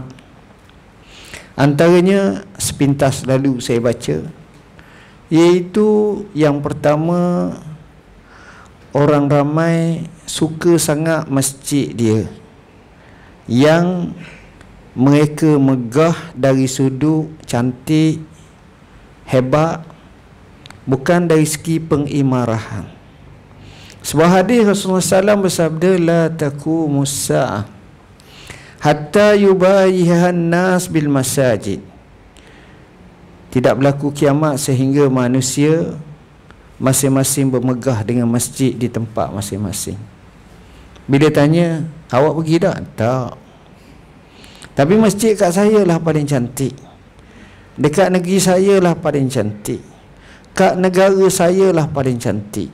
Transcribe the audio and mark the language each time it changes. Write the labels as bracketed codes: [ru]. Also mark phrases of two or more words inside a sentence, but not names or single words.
[ms] Antaranya sepintas lalu saya baca, iaitu yang pertama, orang ramai suka sangat masjid dia, yang mereka megah dari sudut cantik, hebat, bukan dari segi pengimarahan. Sebuah hadis Rasulullah SAW bersabda, [ar] لا تقوم الساعة حتى يتباهى الناس بالمساجد. [ms] Tidak berlaku kiamat sehingga manusia masing-masing bermegah dengan masjid di tempat masing-masing. Bila tanya, awak pergi tak? Tak. Tapi masjid kat saya lah paling cantik, dekat negeri saya lah paling cantik, kat negara saya lah paling cantik.